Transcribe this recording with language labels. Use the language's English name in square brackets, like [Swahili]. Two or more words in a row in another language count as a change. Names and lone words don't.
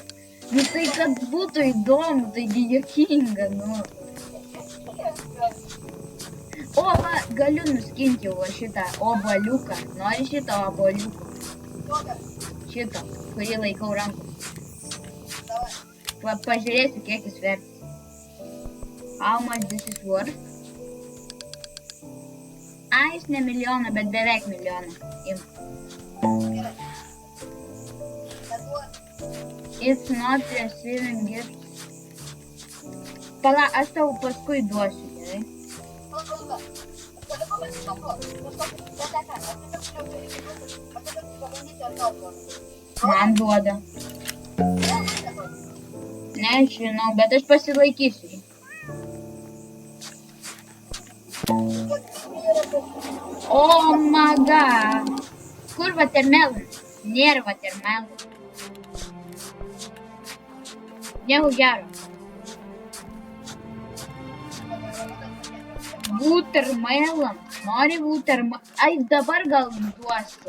[Lithuanian] Nu tai, kad būtų įdomu, taigi juokinga, nu. O, va, galiu nuskinti jau šitą oboliuką. Nori šitą oboliuką? Šitą, kurį laikau rankų. Pažiūrėsiu, kiek jis vertas. [English] How much this is worth? [Lithuanian] Jis ne milijoną, bet beveik milijoną. Imk. [English] It's not receiving gifts. [Lithuanian] Pala, aš tau paskui duosiu, gerai? Man duoda. Nežinau, bet aš pasilaikysiu jį. [English] Oh my god. [Lithuanian] Kur watermelon? Nėra watermelon. Nieko gero. Watermelon. Nori watermelon? Ai, dabar gal duosiu.